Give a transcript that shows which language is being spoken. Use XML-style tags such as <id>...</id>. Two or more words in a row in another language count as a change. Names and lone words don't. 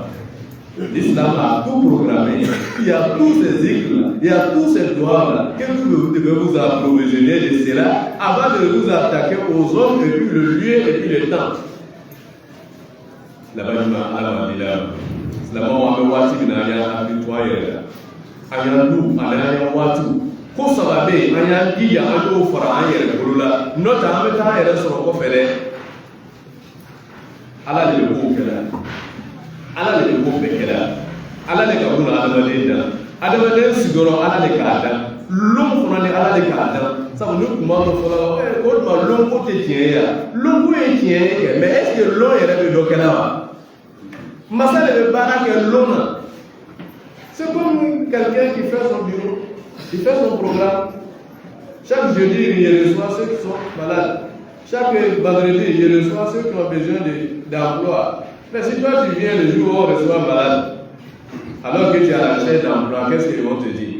<fr>L'islam a tout programmé. Il y a tous ces zikrs-là, il y a tous ces doigts-là, que vous devez vous approvisionner de cela avant de vous attaquer aux hommes et puis le lieu et puis le temps. Là-bas,</fr> <bm>silamɛw an bɛ waati min na an y'an hakili to an yɛrɛ la an y'an du ani an y'an waatiw ko saba bɛ yen an y'an jija an y'o fara an yɛrɛ bolo la n'o tɛ an bɛ taa an yɛrɛ sɔrɔ kɔfɛ dɛ ala de bɛ k'o kɛra ala de bɛ k'o bɛɛ kɛra ala de ka buna adamaden dan adamaden sigiyɔrɔ ala de k'a dan lon fana ni ala de k'a dan sabu ni kuma dɔ fɔla o tuma lon ko tɛ tiɲɛ ye yan lon ko ye tiɲɛ ye kɛ</bm> <fr>mais est ce que</fr> <bm>lon yɛrɛ bɛ dɔ kɛla wa masa de bɛ baara kɛ lon na</bm> <fr>c'est comme quelqu'un qui fait son bureau il fait son programme chaque jeudi il reçoit ceux qui sont malades chaque vendredi il reçoit ceux qui ont besoin d'emploi mais si toi tu viens le jour où on reçoit malade alors que tu as la recherche d'emploi, qu'est-ce qu'ils vont te dire?</fr>